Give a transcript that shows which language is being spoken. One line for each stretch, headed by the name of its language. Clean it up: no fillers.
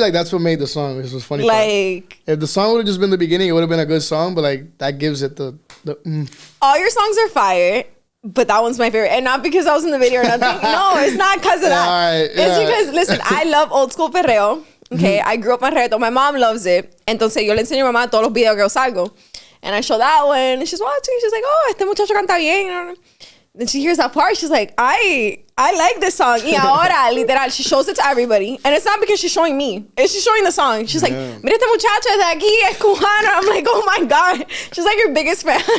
English: like that's what made the song. It was funny. Like, if the song would have just been the beginning, it would have been a good song. But like that gives it the all your songs are fire. But that one's my favorite. And not because I was in the video or nothing. No, it's not because of that. Right, it's because, listen, I love old school perreo. Okay, I grew up on reggaeton. My mom loves it.
Spanish: Entonces yo le enseño a mamá todos los videos que yo salgo.
English: And I show that one. And she's watching. She's like, oh,
Spanish: este muchacho canta bien.
English: Then she hears that part. She's like, I like this song.
Spanish: Y ahora, literal,
English: she shows it to everybody. And it's not because she's showing me. She's showing the song. She's like,
Spanish: mira este muchacho de aquí, es cubano.
English: I'm like, oh my God. She's like your biggest fan.